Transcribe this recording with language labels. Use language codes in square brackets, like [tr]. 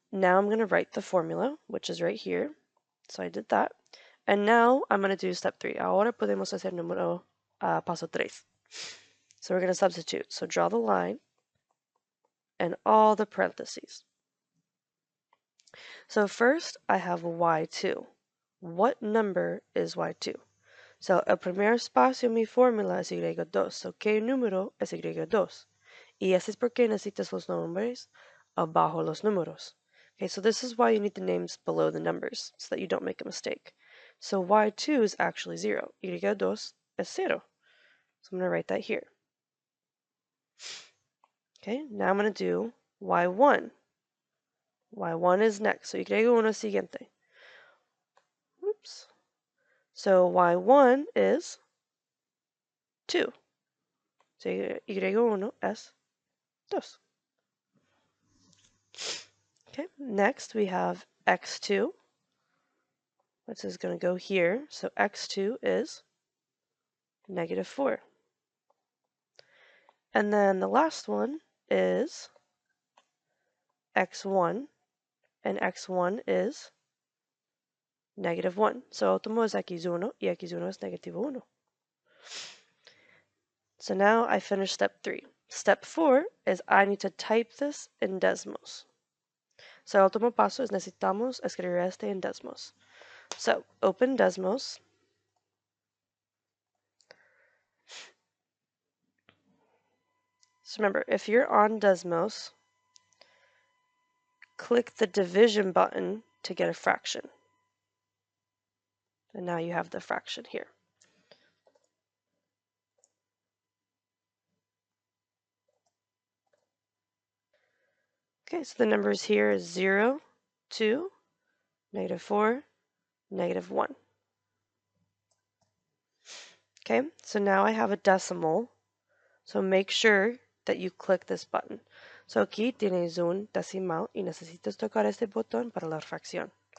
[en] Now I'm going to write the formula, which is right here. So I did that. And now I'm going to do step 3. [es] Ahora podemos hacer paso 3. [en] So we're going to substitute. So draw the line and all the parentheses. So first I have y2. What number is y2? [es] So el primer espacio en mi fórmula es y2. So ¿qué número es y2? Y eso es porque necesitas los nombres abajo los números. [en] Okay, so this is why you need the names below the numbers, so that you don't make a mistake. So y2 is actually 0. [es] Y2 es 0. [en] So I'm going to write that here. Okay, now I'm going to do y1. Y1 is next. [es] So y1 es siguiente. Oops. [en] So y1 is 2. [es] So y1 es 2. [en] Okay, next we have x2, which is going to go here. So x2 is -4. And then the last one is x1, and x1 is -1. [es] So último es x1, y x1 es -1. [en] So now I finished step 3. Step 4 is I need to type this in Desmos. [es] So el último paso es necesitamos escribir este en Desmos. [en] So open Desmos. So remember, if you're on Desmos, click the division button to get a fraction. And now you have the fraction here. Okay, so the numbers here is 0, 2, -4, -1. Okay, so now I have a decimal. So make sure that you click this button. [es] So aquí tienes un decimal y necesitas tocar este botón para la fracción.